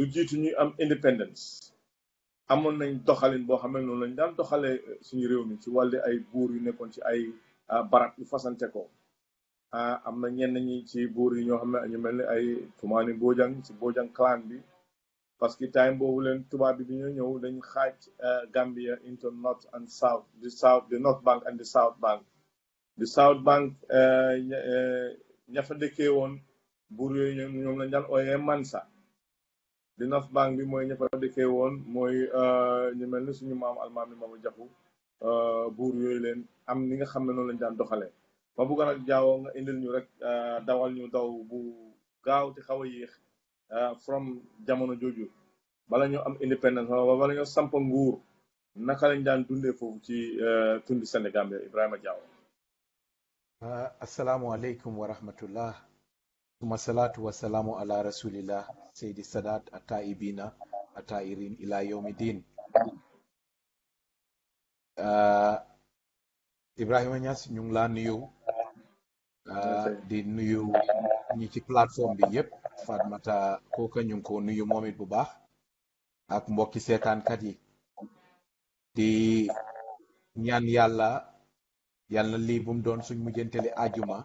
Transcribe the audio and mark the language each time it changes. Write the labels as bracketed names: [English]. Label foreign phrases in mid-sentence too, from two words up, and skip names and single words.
[Wolof] jiitu ñuy am independence amoon nañ doxalin boo xam ne noonu lañ daan doxalee suñu réew mi ci wàllu ay buur yu nekkoon ci ay barab yu fasante ko am na ñenn ñi ci buur yi ñoo xam ne ñu mel ni ay Tumaani Bojang ci Bojang clan bi [French] parce que [Wolof] time boobu leen tubaab bi ñoo ñëw dañ xaaj Gambia [English] into north and south the north bank and the south bank [Wolof] ña fa dëkkee woon buur yooyu ñoom lañ daan ooyee Mansa [English] the north bank [Wolof] bi mooy ña fa dëkkee woon mooy ñu mel ni suñu maam almaami Maba Jaxu buur yooyu leen am ni nga xam ne noonu lañ daan doxalee ma bëgg nag Diawo nga indil ñu rek dawal ñu daw bu gaaw te xaw a yéex from jamono jooju bala ñu am independence bala ñu samp nguur naka lañ daan dundee foofu ci tundi Sénégal Ibrahima Diawo. [Arabic] السلام عليكم ورحمة الله. ثم الصلاة والسلام على رسول الله سيدي السادات الطيبين الطاهرين إلى يوم الدين. [Wolof] Ibrahima Niass ñu ngi laa nuyu di nuyu ñi ci plateforme bi yépp Fatmata kooka ñu ngi ko nuyu moom it bu baax ak mbokki seetaankat yi di ñaan yàlla lii bu mu doon suñ mujjanteli àjjuma